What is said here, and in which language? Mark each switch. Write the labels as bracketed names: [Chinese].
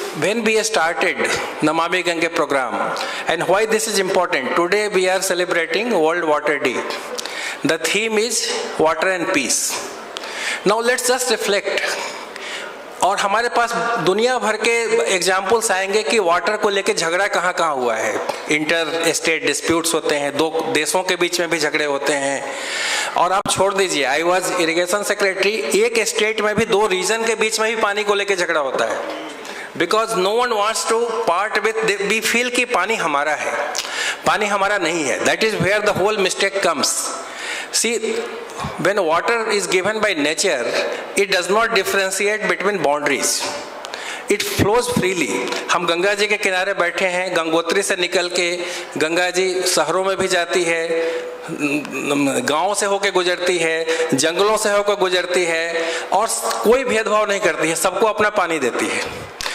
[English] When we started Namami Gange program, and why this is important, today we are celebrating World Water Day. The theme is water and peace. Now let's just reflect. [Hindi] और हमारे पास दुनिया भर के examples आएंगे कि water को लेके झगड़ा कहाँ कहाँ हुआ है। इंटर स्टेट डिस्प्यूट्स होते हैं, दो देशों के बीच में भी झगड़े होते हैं। और आप छोड़ दीजिए, [English] I was irrigation secretary, [Hindi] एक स्टेट में भी दो रीजन के बीच में भी पानी को लेके झगड़ा होता है, [English] because no one wants to part with, we feel [Hindi] कि पानी हमारा है, पानी हमारा नहीं है। [English] That is where the whole mistake comes. See, when water is given by nature, it does not differentiate between boundaries. It flows freely. [Hindi] हम गंगा जी के किनारे बैठे हैं, गंगोत्री से निकल के गंगा जी शहरों में भी जाती है, गाँव से होकर गुजरती है, जंगलों से होकर गुजरती है, और कोई भेदभाव नहीं करती है, सबको अपना पानी देती है।